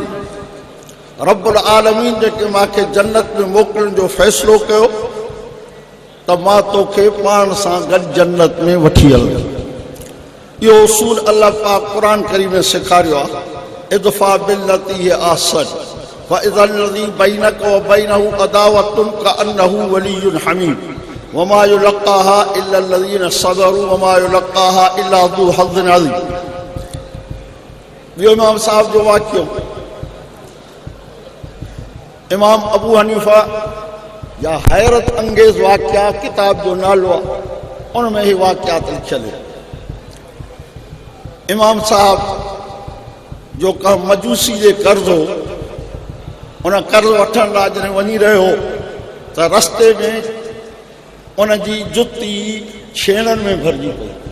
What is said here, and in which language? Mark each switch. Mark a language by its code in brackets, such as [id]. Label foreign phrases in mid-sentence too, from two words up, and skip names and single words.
[ar] رب العالمين [sd] जेके मूंखे जन्नत में मोकिलण जो फ़ैसिलो कयो त मां तोखे पाण सां गॾु जन्नत में वठी हलंदुमि। इहो उसूल अल्लाह पाक क़ुरान करीम में सेखारियो आहे। [ar] ادفع بالتي هي أحسن فإذا الذي بينك وبينه عداوة كأنه ولي حميم وما يلقاها إلا الذين صبروا وما يلقاها إلا ذو حظ عظيم. [sd] ॿियो इमाम साहब जो वाक़ियो, इमाम अबू हनीफ़ा या हैरत अंगेज़ वाक़िया किताब जो नालो आहे, उन में ही वाक़ियात लिखियल आहिनि। इमाम साहब जो का मजूसी जे कर्ज़ हो, उन कर्ज़ वठण लाइ जॾहिं वञी रहियो त रस्ते में उन जी जुती छेणनि में भरिजी पई।